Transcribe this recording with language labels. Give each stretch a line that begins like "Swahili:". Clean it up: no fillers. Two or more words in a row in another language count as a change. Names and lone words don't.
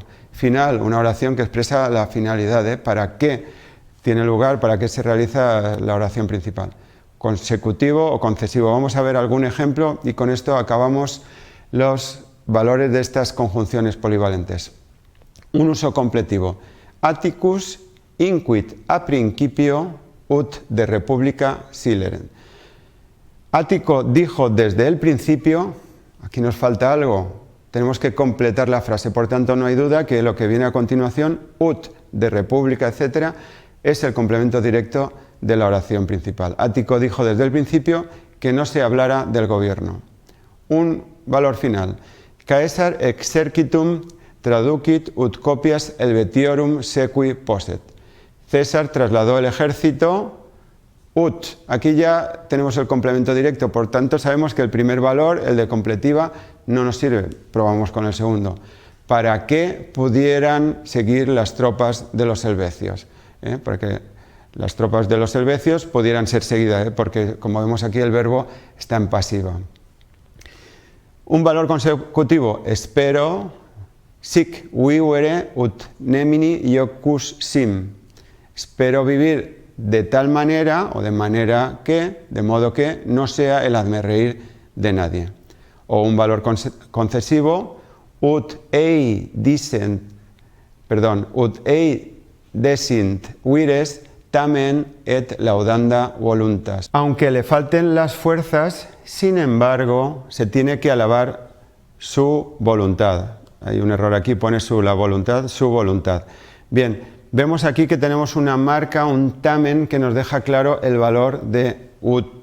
Spanish: Final, una oración que expresa la finalidad, para qué tiene lugar, para qué se realiza la oración principal. Consecutivo o concesivo. Vamos a ver algún ejemplo y con esto acabamos los valores de estas conjunciones polivalentes. Un uso completivo.
Latin: Atticus inquit a principio ut de República sileren.
Spanish: Ático dijo desde el principio, aquí nos falta algo, tenemos que completar la frase, por tanto no hay duda que lo que viene a continuación,
Latin: ut de República,
Spanish: etc., es el complemento directo de la oración principal. Ático dijo desde el principio que no se hablara del gobierno. Un valor final.
Latin: Caesar exercitum traducit ut copias helvetiorum sequi posset.
Spanish: César trasladó el ejército ut. Aquí ya tenemos el complemento directo, por tanto sabemos que el primer valor, el de completiva, no nos sirve. Probamos con el segundo. Para que pudieran seguir las tropas de los helvecios. Para que las tropas de los helvecios pudieran ser seguidas, porque como vemos aquí el verbo está en pasiva. Un valor consecutivo, espero,
Latin: sic vivere ut nemini iocus sim.
Spanish: Espero vivir de tal manera, o de manera que, de modo que no sea el hazmerreír de nadie. O un valor concesivo,
Latin: ut ei desint vires tamen et laudanda voluntas.
Spanish: Aunque le falten las fuerzas, sin embargo, se tiene que alabar su voluntad. Hay un error aquí, pone la voluntad, su voluntad. Bien, vemos aquí que tenemos una marca, un tamen, que nos deja claro el valor de ut.